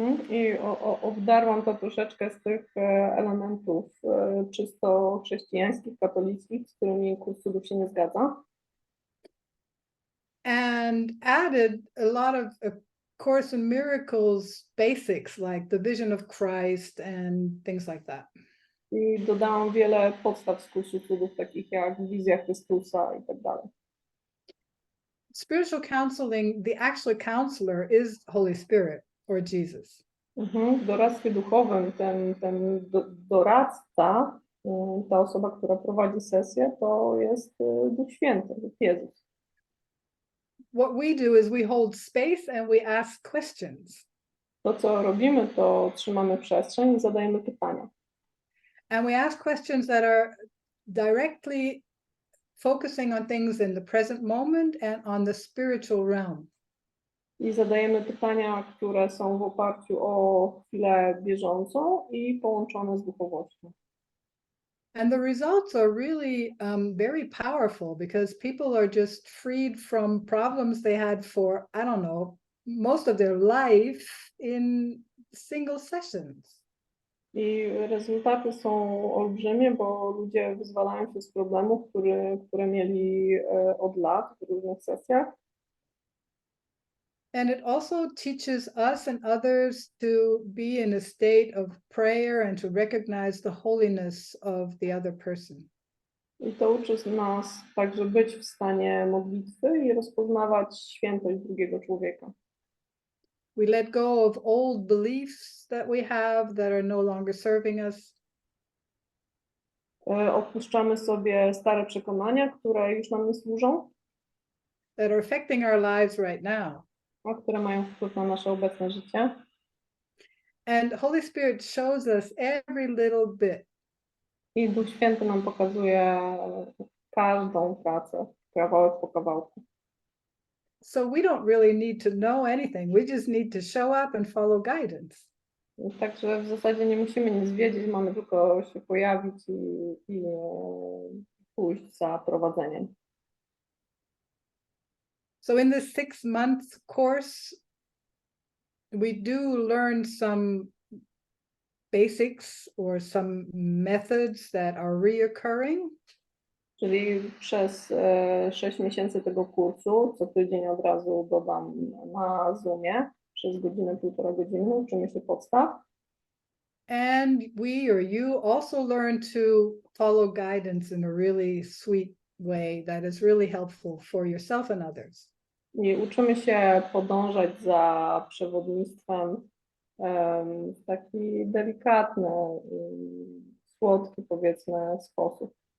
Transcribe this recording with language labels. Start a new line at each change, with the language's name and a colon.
Polish: I obdarłam to troszeczkę z tych elementów czysto chrześcijańskich, katolickich, z którymi Kurs Cudów się nie zgadza.
English: And added a lot of A Course in Miracles basics, like the vision of Christ and things like that.
Polish: I dodałam wiele podstaw z Kursu Cudów, takich jak wizja Chrystusa i tak dalej.
English: Spiritual counseling, the actual counselor is Holy Spirit or Jesus.
Polish: W doradztwie duchowym ten doradca, ta osoba, która prowadzi sesję, to jest Duch Święty, Jezus.
English: What we do is we hold space and we ask questions.
Polish: To, co robimy, to trzymamy przestrzeń i zadajemy pytania.
English: And we ask questions that are directly focusing on things in the present moment and on the spiritual realm.
Polish: I zadajemy pytania, które są w oparciu o chwilę bieżącą i połączone z duchowością.
English: And the results are really very powerful because people are just freed from problems they had for, I don't know, most of their life in single sessions.
Polish: I rezultaty są olbrzymie, bo ludzie wyzwalają się z problemów, które mieli od lat w różnych sesjach.
English: And it also teaches us and others to be in a state of prayer and to recognize the holiness of the other person.
Polish: I to uczy nas także być w stanie modlitwy i rozpoznawać świętość drugiego człowieka.
English: We let go of old beliefs that we have that are no longer serving us.
Polish: Odpuszczamy sobie stare przekonania, które już nam nie służą,
English: That are affecting our lives right now.
Polish: a które mają wpływ na nasze obecne życie.
English: And Holy Spirit shows us every little bit.
Polish: I Duch Święty nam pokazuje każdą pracę, kawałek po kawałku.
English: So we don't really need to know anything. We just need to show up and follow guidance.
Polish: Także w zasadzie nie musimy nic wiedzieć, mamy tylko się pojawić i pójść za prowadzeniem.
English: So in this 6-month course, we do learn some basics or some methods that are reoccurring.
Polish: Czyli przez 6 miesięcy tego kursu, co tydzień od razu dodam na Zoomie, przez godzinę, 1,5 godziny uczymy się podstaw.
English: And we or you also learn to follow guidance in a really sweet way that is really helpful for yourself and others.
Polish: I uczymy się podążać za przewodnictwem w taki delikatny, słodki, powiedzmy, sposób.